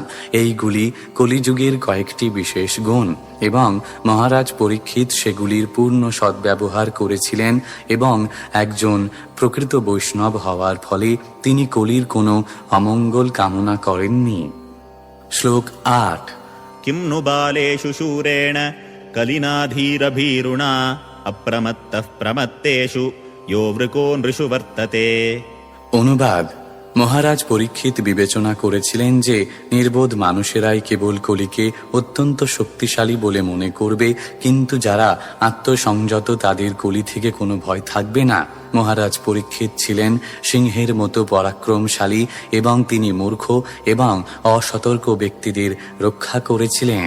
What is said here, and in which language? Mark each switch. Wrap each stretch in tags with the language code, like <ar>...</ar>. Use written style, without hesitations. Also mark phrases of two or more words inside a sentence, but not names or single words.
<bn>এইগুলি কলিযুগের কয়েকটি বিশেষ গুণ এবং মহারাজ পরীক্ষিত সেগুলির পূর্ণ সদ্ব্যবহার করেছিলেন এবং একজন প্রকৃত বৈষ্ণব হওয়ার ফলে তিনি কলির কোনো অমঙ্গল কামনা করেননি। শ্লোক 8।</bn> <sa>किं नु बालेषु शूरेण कलिनाधीरभीरुणा अप्रमत्तः प्रमत्तेषु यो वृको नृषु वर्तते।</sa> <bn>অনুবাদ: মহারাজ পরীক্ষিত বিবেচনা করেছিলেন যে নির্বোধ মানুষেরাই কেবল কলিকে অত্যন্ত শক্তিশালী বলে মনে করবে, কিন্তু যারা আত্মসংযত তাদের কলি থেকে কোনো ভয় থাকবে না। মহারাজ পরীক্ষিত ছিলেন সিংহের মতো পরাক্রমশালী এবং তিনি মূর্খ এবং অসতর্ক ব্যক্তিদের রক্ষা করেছিলেন।</bn>